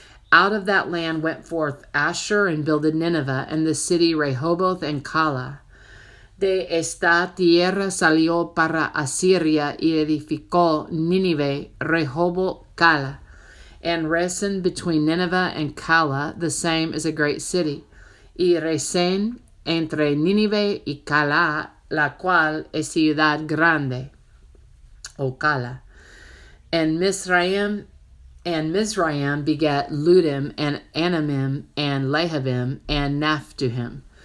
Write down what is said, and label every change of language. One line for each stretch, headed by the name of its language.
English: Out of that land went forth Asshur, and builded Nineveh, and the city Rehoboth, and Calah.
Spanish: De esta tierra salió para Asiria, y edificó Nínive, Rehoboth, Calah.
English: And Resen between Nineveh and Calah, the same is a great city.
Spanish: Y Resen entre Nínive y Calah, la cual es ciudad grande, o Calah.
English: And Mizraim begat Ludim, and Anamim, and Lehavim, and Naphtuhim.